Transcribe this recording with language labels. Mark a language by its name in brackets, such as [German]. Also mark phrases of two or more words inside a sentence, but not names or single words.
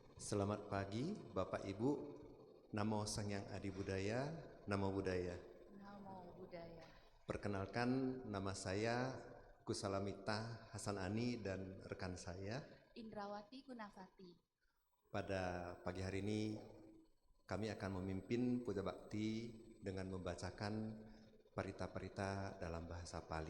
[Indonesian] Selamat pagi Bapak Ibu, [Pali] Namo Sang Hyang Adi Budaya, Namo Buddhaya. Namo Buddhaya. [Indonesian] Perkenalkan, nama saya Kusalamita Hasan Ani dan rekan saya Indrawati Gunavati. Pada pagi hari ini kami akan memimpin puja bakti dengan membacakan parita-parita dalam bahasa Pali.